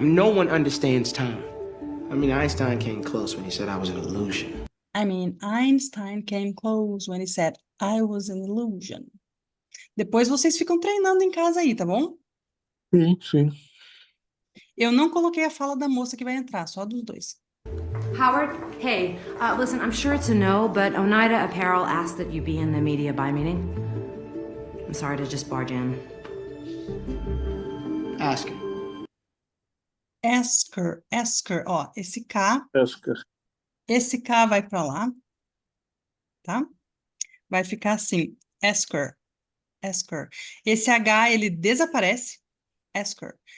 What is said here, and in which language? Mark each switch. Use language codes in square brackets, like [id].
[en] No one understands time. I mean, Einstein came close when he said I was an illusion. I mean, Einstein came close when he said I was an illusion. [pt] Depois vocês ficam treinando em casa aí, tá bom? Sim. Eu não coloquei a fala da moça que vai entrar, só dos dois. [en] Howard, hey, listen, I'm sure it's a no, but Oneida Apparel asked that you be in the media buy meeting. I'm sorry to just barge in. Ask him. [pt] Esker, ó, esse K vai para lá, tá? Vai ficar assim, Esker. Esse H, ele desaparece, Esker.